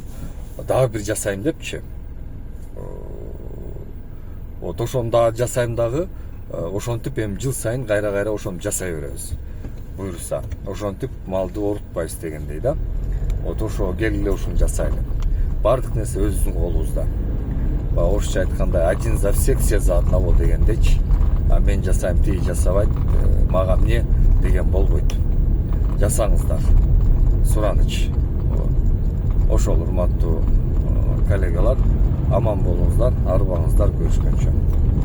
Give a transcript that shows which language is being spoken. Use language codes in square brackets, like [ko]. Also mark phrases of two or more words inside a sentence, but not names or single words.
[ky] Дагы бир жасайм депчи. Ошону дагы жасайм дагы. Ошентип эми жыл сайын кайра ошону жасай беребиз. Буюрса, ошентип малды оорутпайбыз дегендей да. Ошо келгиле ушуну жасайлы. Бардык нерсе өзүбүздүн колубузда. Орусча айткандай, [ru] один за всех, все за одного [ky] дегендечи. Мен жасайм, тиги жасабайт, мага эмне деген болбойт. Жасаңыздар. Сураныч. Ошол урматтуу коллегалар, аман болуңуздар, арыбаңыздар, көрүшкөнчө.